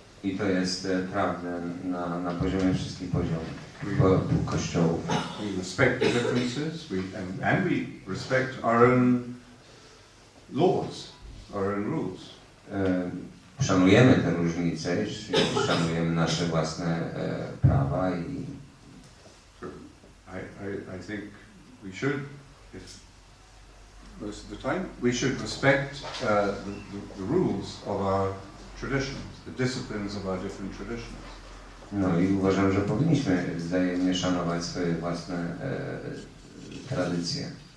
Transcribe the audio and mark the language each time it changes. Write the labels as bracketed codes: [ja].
[pl] I to jest prawda na poziomie wszystkich poziomów kościołów. [en] We respect the differences, and we respect our own laws, our own rules. [pl] Szanujemy te różnice, szanujemy nasze własne prawa i I [en] I think we should, most of the time, we should respect the rules of our traditions, the disciplines of our different traditions. [pl] No i uważam, że powinniśmy wzajemnie szanować swoje własne tradycje.